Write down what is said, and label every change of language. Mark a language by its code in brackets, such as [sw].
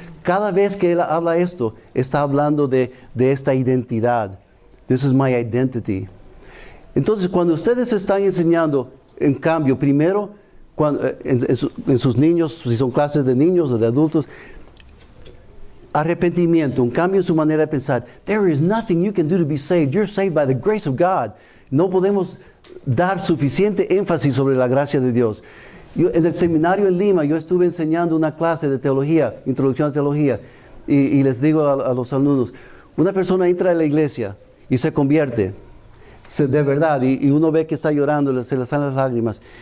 [es] Cada vez que él habla esto, está hablando de esta identidad. [en] This is my identity. [es] Entonces, cuando ustedes están enseñando, en cambio, primero, en sus niños, si son clases de niños o de adultos, arrepentimiento, un cambio en su manera de pensar. [en] There is nothing you can do to be saved. You're saved by the grace of God. [es] No podemos dar suficiente énfasis sobre la gracia de Dios. En el seminario en Lima, yo estuve enseñando una clase de teología, introducción a teología, y les digo a los alumnos, una persona entra a la iglesia y se convierte. De verdad, y uno ve que está llorando, se le salen las lágrimas.